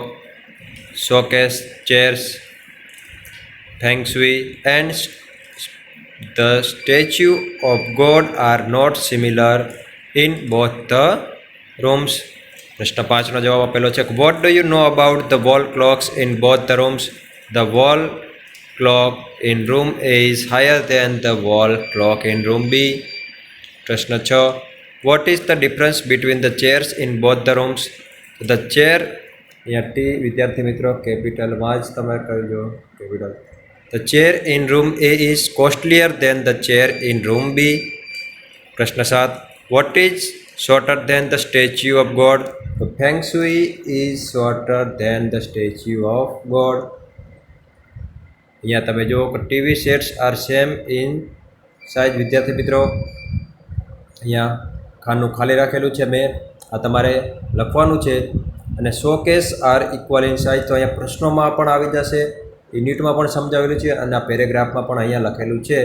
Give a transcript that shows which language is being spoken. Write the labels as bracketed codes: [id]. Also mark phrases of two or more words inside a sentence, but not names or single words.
[en] Showcase, chairs, feng shui and the statue of God are not similar in both the rooms. [gu] પ્રશ્ન 5નો જવાબ આપેલો છે, [en] What do you know about the wall clocks in both the rooms? The wall clock in room A is higher than the wall clock in room B. પ્રશ્ન 6, what is the difference between the chairs in both the rooms? The chair, [gu] અહીંયા ટી વિદ્યાર્થી મિત્રો કેપિટલમાં જ તમે કરજો કેપિટલ. [en] The chair in room A is costlier than the chair in room B. પ્રશ્ન 7, what is shorter than the statue of God? The feng shui is shorter than the statue of God. [gu] અહીંયા તમે જુઓ કે [en] TV sets are same in size. [gu] વિદ્યાર્થી મિત્રો અહીંયા ખાનું ખાલી રાખેલું છે મેં, આ તમારે લખવાનું છે. અને [en] showcase are equal in size, [gu] તો અહીંયા પ્રશ્નોમાં પણ આવી જશે, યુનિટમાં પણ સમજાવેલું છે અને આ પેરેગ્રાફમાં પણ અહીંયા લખેલું છે.